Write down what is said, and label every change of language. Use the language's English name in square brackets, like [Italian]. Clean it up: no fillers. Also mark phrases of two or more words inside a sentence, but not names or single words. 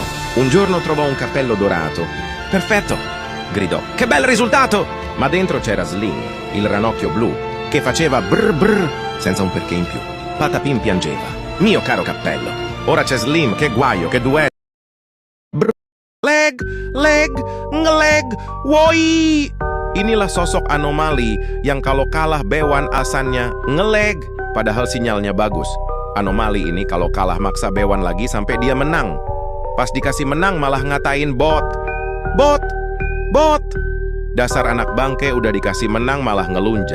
[Italian] Un giorno trovò un cappello dorato. Perfetto, gridò, che bel risultato! Ma dentro c'era Slim, il ranocchio blu, che faceva brr senza un perché in più. Patapim piangeva. Mio caro cappello, ora c'è Slim, che guaio, che duello. [Indonesian] Leg, woi. Inilah sosok anomali yang kalau kalah bewan alasannya ngeleg, padahal sinyalnya bagus. Anomali ini kalau kalah maksa bewan lagi sampai dia menang. Pas dikasih menang malah ngatain bot. Dasar anak bangke, udah dikasih menang malah ngelunjak.